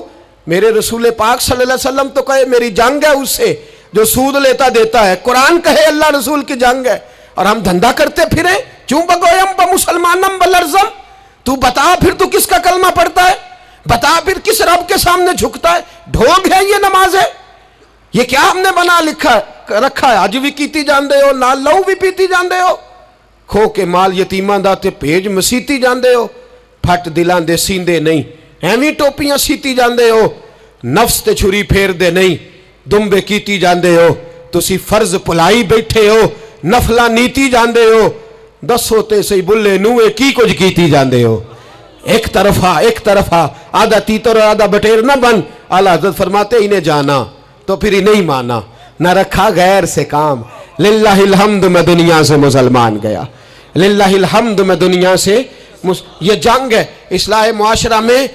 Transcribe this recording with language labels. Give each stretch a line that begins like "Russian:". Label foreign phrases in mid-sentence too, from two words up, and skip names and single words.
Urdu: میرے رسول پاک صلی اللہ علیہ وسلم تو کہے میری جنگ ہے اس سے جو سود لیتا دیتا ہے، قرآن کہے اللہ رسول کی جنگ ہے، اور ہم دھندا کرتے پھریں
Persian: چوں بگویم بمسلمانم بلرزم۔
Urdu: تو بتا پھر تو کس کا کلمہ پڑھتا ہے؟ بتا پھر کس رب کے سامنے جھکتا ہے؟ ڈھونگ ہے یہ نماز ہے؟ یہ کیا ہم نے بنا رکھا ہے؟
Punjabi: آج بھی کیتی جاندے ہو، نال لہو بھی پیتی جاندے ہو، کھو کے مال یتیماں دا تے بھیج مسیتی جاندے ہو، پھٹ دلاں دے سیندے نہیں، ایویں ٹوپیاں سیتی جاندے ہو، نفس تے چھری پھیر دے نہیں، دمبے کیتی جاندے ہو، تسی فرض پلائی بیٹھے ہو، نفلہ نیتی جاندے ہو، دسو تے سی بلے نوے کی کچھ کیتی جاندے ہو۔
Urdu: ایک طرفہ آدھا تیتر اور آدھا بٹیر نہ بن۔ اعلیٰ حضرت فرماتے انہیں جانا تو پھر انہیں مانا، نہ رکھا غیر سے کام۔ للہ الحمد میں دنیا سے مسلمان گیا، للہ الحمد میں دنیا سے یہ جنگ ہے اصلاح معاشرہ میں۔